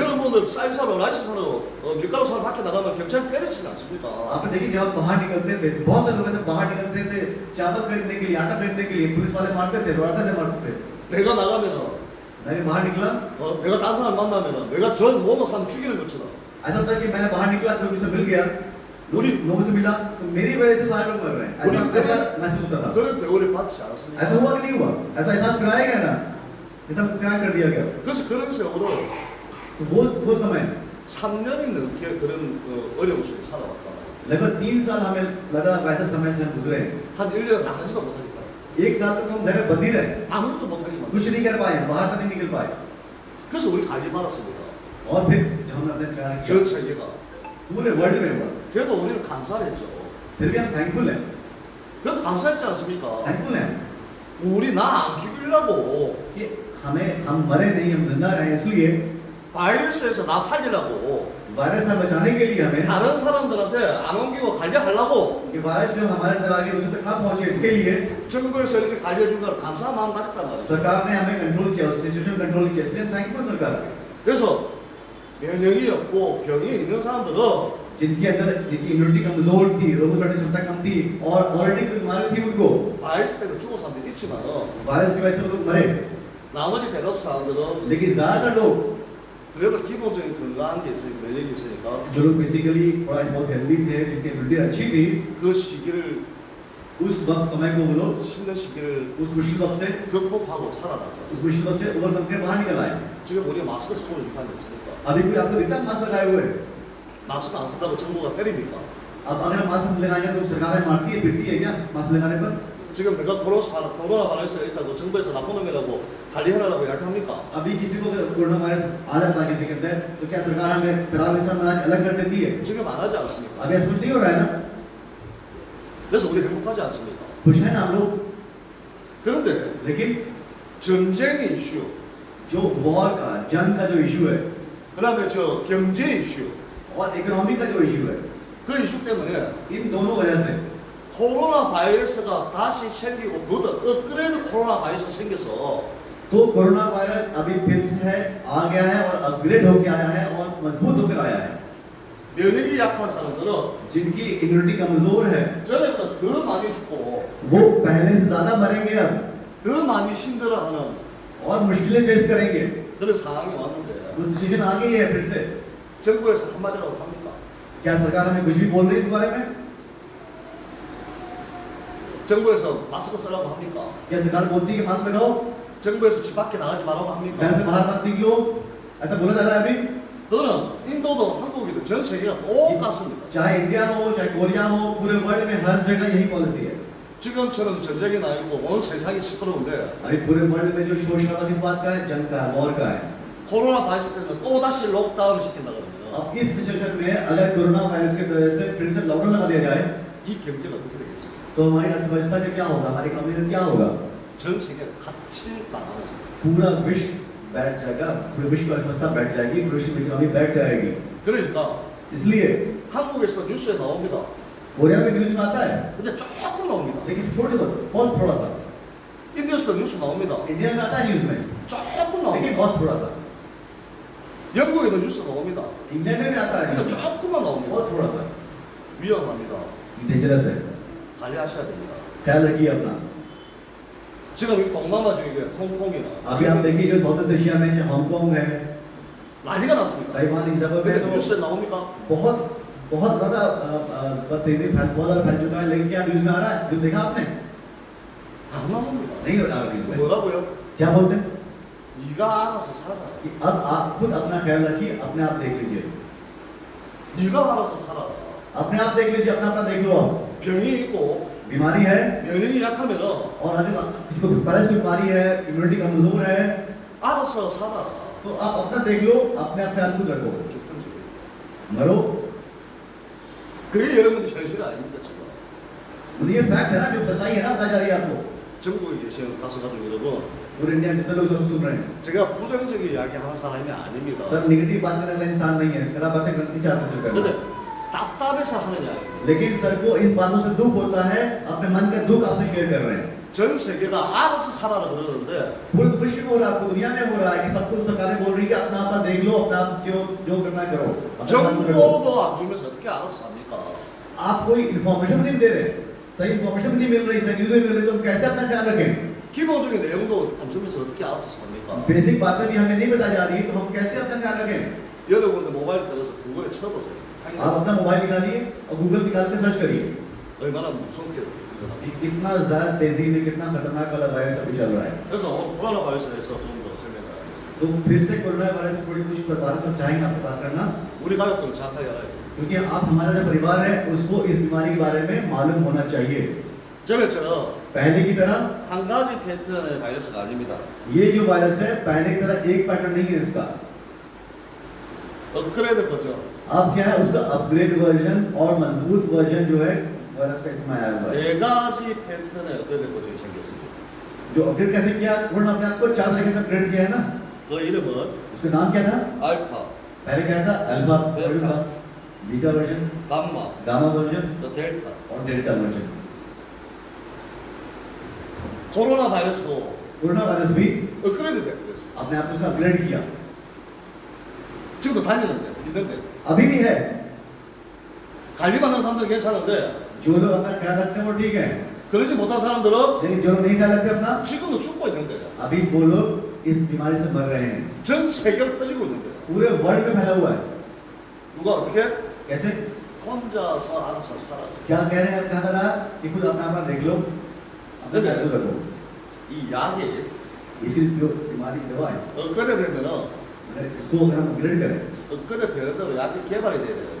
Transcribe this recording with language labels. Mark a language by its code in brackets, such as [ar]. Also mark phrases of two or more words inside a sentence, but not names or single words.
[ko] 여러분들 쌀사로 라이스사로 밀가루 사러 밖에 나가면 경찰 때리지 않습니까? [hi] आपने देखिए जब हम बाहर निकलते थे, बहुत से लोग ऐसे बाहर निकलते थे चावल खरीदने के लिए, आटा खरीदने के लिए, पुलिस वाले मारते थे, दौड़ाते थे, मारते थे। [ko] 내가 나가면은 [hi] मैं बाहर निकला, [ko] 내가 다른 사람 만나면은 내가 전 모든 사람 죽이는 것처럼 [hi] ऐसा होता है कि मैं बाहर निकला तो किसी से मिल गया, लोगों से मिला, तो मेरी वजह से सारे लोग मर रहे हैं। ऐसा महसूस होता था। [ko] 그런 대우를 받지 않았습니다. [hi] ऐसा हुआ कि नहीं हुआ? ऐसा एहसास कराया गया ना? ये सब क्राइम कर दिया गया। [ko] 그래서 그런 식으로 [hi] तो वो समय [ko] 3년이 넘게 그런 어려움 속에 살아왔단 말이에요. [hi] लगभग 3 साल हमें लगा वैसे समय से हम गुजरे। [ko] 한 1년 나가지도 못하니까. [hi] 1 साल तक हम घर में बंद ही रहे, [ko] 아무것도 못하기만. [hi] कुछ नहीं कर पाए, बाहर तक नहीं निकल पाए। [ko] 그래서 우리 관리 받았습니다. [hi] और फिर जब हमने अपने कार्य [ko] 전 [hi] किया, [ko] 세계가. [hi] पूरे वर्ल्ड में हुआ, [ko] 그래도 우리는 감사했죠. [hi] फिर भी हम थैंकफुल हैं, [ko] 그래도 감사했지 않습니까? [hi] थैंकफुल हैं [ko] 우리 나 안 죽이려고 [hi] कि हम मरे नहीं, हम जिंदा रहे, इसलिए [ko] 바이러스에서 나 살리려고 [hi] वायरस से बचाने के लिए हमें [ko] 다른 사람들한테 안 옮기고 관리하려고 [hi] कि वायरस जो हमारे अंदर आ गया उसे तक ना पहुंचे, इसके लिए [ko] 정부에서 이렇게 관리해준 걸 감사한 마음 가졌단 말이에요. [hi] सरकार ने हमें कंट्रोल किया, उस [en] situation control [hi] किया, इसलिए थैंकफुल सरकार। [ko] 그래서 면역이 없고 병이 있는 사람들은 [hi] जिनके अंदर जिनकी इम्यूनिटी कमजोर थी, रोग प्रतिरोधक क्षमता कम थी और ऑलरेडी कोई बीमारी थी उनको, [ko] 바이러스 때문에 죽은 사람들이 있지만 [hi] वायरस की वजह से लोग मरे, [ko] 나머지 대다수 사람들은 [hi] लेकिन ज्यादातर लोग [ko] 그래도 기본적인 건강한 게 있으니까 면역이 있으니까 [hi] जो लोग बेसिकली थोड़ा बहुत हेल्दी थे, जिनकी इम्यूनिटी अच्छी थी, [ko] 그 시기를 [hi] उस वक्त समय को वो लोग [ko] 힘든 시기를 [hi] उस मुश्किल वक्त से [ko] 극복하고 살아났죠. [hi] उस मुश्किल वक्त से ओवरकम के बाहर निकल आए। [ko] 지금 우리 마스크 쓰고 이상이 있습니까? [hi] अभी कोई आपको दिखता है मास्क लगाए हुए? [ko] 마스크 안 쓴다고 정부가 때립니까? [hi] अब अगर मास्क लगाएंगे तो सरकार हमें मारती है, पिटती है क्या मास्क लगाने पर? [ko] 지금 내가 코로나 바이러스가 있다고 정부에서 나쁜 놈이라고 관리해라라고 이야기합니까? [hi] अभी किसी को कोरोना वायरस आ जाता है किसी के अंदर तो क्या सरकार हमें खराब इंसान बना के अलग कर देती है? [ko] 지금 안 하지 않습니까? [hi] अभी ऐसा कुछ नहीं हो रहा है ना? [ko] 그래서 우리 행복하지 않습니까? [hi] खुश है ना हम लोग? [ko] 그런데 [hi] लेकिन [ko] 전쟁의 이슈, [hi] जो वॉर का, जंग का जो इशू है [ko] 그 다음에 저 경제 이슈, [hi] और इकोनॉमी का जो इशू है, [ko] 그 이슈 때문에 [hi] इन दोनों वजह से [ko] 코로나 바이러스가 다시 생기고 그것도 업그레이드 코로나 바이러스 생겨서 [hi] तो कोरोना वायरस अभी फिर से है, आ गया है और अपग्रेड होकर आया है और मजबूत होकर आया है। [ko] 면역이 약한 사람들은 [hi] जिनकी इम्यूनिटी कमजोर है [ko] 전에보다 더 많이 죽고 [hi] वो पहले से ज्यादा मरेंगे अब [ko] 더 많이 힘들어하는 [hi] और मुश्किलें फेस करेंगे। [ko] 그런 상황이 왔는데 [hi] वो सिचुएशन आ गई है फिर से। [ko] 정부에서 한마디라도 합니까? [hi] क्या सरकार हमें कुछ भी बोल रही है इस बारे में? [ko] 정부에서 마스크 쓰라고 합니까? [hi] क्या सरकार बोलती है कि मास्क लगाओ, [ko] 정부에서 집 밖에 나가지 말라고 [hi] घर से [ko] 합니까? [hi] बाहर मत निकलो, ऐसा बोला जा रहा है अभी? [ko] 그거는 인도도 한국이든 전 세계가 똑같습니다. [hi] चाहे इंडिया हो चाहे कोरिया हो, पूरे वर्ल्ड में हर जगह यही पॉलिसी है। [ko] 지금처럼 전쟁이 나 있고 온 세상이 시끄러운데 [hi] अभी पूरे वर्ल्ड में जो शोर शराबा किस बात का है? जंग का है, वॉर का है। [ko] 코로나 바이러스 때문에 또 다시 록다운을 시킨다 그러면 [hi] अब इस सिचुएशन में अगर कोरोना वायरस की वजह से फिर से लॉकडाउन लगा दिया जाए [ko] 이 경제가 어떻게 되겠습니까? [hi] तो हमारी अर्थव्यवस्था का क्या होगा, हमारी इकोनॉमी का क्या होगा? [ko] 전 세계 갇힐 당하는 [hi] पूरा विश्व बैठ जाएगा, पूरे विश्व की अर्थव्यवस्था बैठ जाएगी, पूरे विश्व की इकोनॉमी बैठ जाएगी। [ko] 그러니까 [hi] इसलिए [ko] 한국에서도 뉴스에 나옵니다. [hi] कोरिया में न्यूज में आता है, [ko] 근데 조금 나옵니다. [hi] लेकिन बहुत थोड़ा सा। [ko] 인디아에서도 뉴스 나옵니다. [hi] इंडिया में आता है न्यूज में, [ko] 조금 [hi] लेकिन [ko] 나옵니다. [hi] बहुत थोड़ा सा। [ko] 영국에도 뉴스 나옵니다. [hi] इंग्लैंड में भी आता है [ko] 근데 [hi] न्यूज, [ko] 조금만 나옵니다. [hi] बहुत थोड़ा सा। [ko] 위험합니다. [hi] डेंजरस है, [ko] 관리하셔야 됩니다. [hi] ख्याल रखिए अपना। [ko] 지금 이 동남아 중에 홍콩이나 [hi] अभी आप देखिए जो साउथ ईस्ट एशिया में हांगकांग है, [ko] 난리가 났습니다. [hi] ताइवान, इन सब में [ko] 근데 [hi] तो [ko] 뉴스에 나옵니까? [hi] बहुत बहुत ज्यादा तेजी बहुत ज्यादा फैल चुका है, लेकिन क्या न्यूज में आ रहा है? जो देखा आपने? [ko] 안 나옵니다. [hi] नहीं हो रहा न्यूज में। [ko] 뭐라고요? [hi] क्या बोलते हैं [ko] 네가 알아서 살아. [hi] कि अब आप खुद अपना ख्याल रखिए, अपने आप देख लीजिए, [ko] 네가 알아서 살아. [hi] अपने आप देख लीजिए, अपना अपना देख लो। आप [ko] 병이 있고 [hi] बीमारी है [ko] 면역이 약하면은 [hi] और अगर किसी को पहले से बीमारी है, इम्यूनिटी कमजोर है, [ko] 알아서 살아. [hi] तो आप अपना देख लो, अपने आप ख्याल खुद रखो, [ko] 죽든지. [hi] मरो। [ko] 그게 여러분들 현실 아닙니까 지금? [hi] ये फैक्ट है ना, जो सच्चाई है ना, बताई जा रही है आपको। [ko] 전국에 계신 가수 가족 여러분, [hi] पूरे इंडिया में जितने लोग सब सुन रहे हैं [ko] 제가 부정적인 이야기 하는 사람이 아닙니다. [hi] सब नेगेटिव बात करने वाला इंसान नहीं है, खराब बातें नहीं चाहते सिर्फ करना। [ko] 근데 답답해서 하는 이야기. [hi] लेकिन सर को इन बातों से दुख होता है, अपने मन का दुख आपसे शेयर कर रहे हैं। [ko] 전 세계가 알아서 살아라 그러는데 [hi] पूरे विश्व में हो रहा है, आपको दुनिया में हो रहा है कि सबको सरकारें बोल रही है कि अपना अपना देख लो, अपना आप जो करना है करो। अपना काम करो। [ko] 정보도 안 주면서 어떻게 알아서 삽니까? [hi] आप कोई इन्फॉर्मेशन नहीं दे रहे, सही इन्फॉर्मेशन नहीं मिल रही, सही न्यूज़ नहीं मिल रही, तो हम कैसे अपना ख्याल रखें? [ko] 기본적인 내용도 안 주면서 어떻게 알아서 삽니까? [hi] बेसिक बातें भी हमें नहीं बताई जा रही, तो हम कैसे अपना ख्याल रखें? [ko] 여러분들 모바일 들어서 구글에 쳐보세요. [hi] आप अपना मोबाइल निकालिए और गूगल निकाल के सर्च करिए [ko] 얼마나 무섭게 들어가요. [hi] कि कितना ज्यादा तेजी में कितना खतरनाक वाला वायरस अभी चल रहा है। [ko] 그래서 오늘 코로나 바이러스에 대해서 좀 더 설명하겠습니다. [hi] तो फिर से कोरोना वायरस को कुछ बारे में चाहेंगे आपसे बात करना, [ko] 우리 가족들 정확하게 알아야 돼요. [hi] क्योंकि आप हमारा जो परिवार है उसको इस बीमारी के बारे में मालूम होना चाहिए। [ko] 전에처럼 [hi] पहले की तरह [ko] 한 가지 패턴의 바이러스가 아닙니다. [hi] ये जो वायरस है पहले की तरह एक पैटर्न नहीं है इसका। [ko] 업그레이드 버전. [hi] अब क्या है, उसका [en] upgrade version [hi] और मजबूत वर्जन जो है वायरस का इसमें आया हुआ है। [ko] 네 가지 패턴의 업그레이드 버전이 생겼습니다. [hi] जो अपग्रेड कैसे किया, उन्होंने अपने आप को 4 तरीके से अपग्रेड किया है ना। [ko] 그 이름은 [hi] उसका नाम क्या था? [ko] 알파, [hi] पहले क्या था? अल्फा [ko] बेटा। [en] version, beta version, [ko] 감마, [en] gamma version [ko] 또 델타. [hi] और [en] delta version. [ko] 코로나 바이러스도 [hi] कोरोना वायरस भी [ko] 업그레이드 됐어요. [hi] अपने आप से उसका अपग्रेड किया, [ko] 지금도 다니는데, 있는데. [hi] अभी भी है। [ko] 관리받는 사람들은 괜찮은데 [hi] जो लोग अपना ख्याल रखते हैं वो ठीक है, [ko] 그러지 못한 사람들은 [hi] लेकिन जो लोग नहीं ख्याल रखते अपना, [ko] 지금도 죽고 있는데요. [hi] अभी वो लोग इस बीमारी से मर रहे हैं। [ko] 전 세계로 퍼지고 있는데요. [hi] पूरे वर्ल्ड में फैला हुआ है। [ko] 누가 어떻게? [hi] कैसे? [ko] 혼자서 알아서 살아. [hi] क्या कह रहे हैं? क्या कह रहा है कि खुद अपना अपना देख लो, अपना ख्याल रखो। [ko] 이 약이 [hi] इसकी जो बीमारी की दवा है, [ko] 업그레이드되면은 [hi] अगर इसको अगर हम अपग्रेड करें, [ko] 업그레이드 되는 대로 약이 개발이 돼야 되는데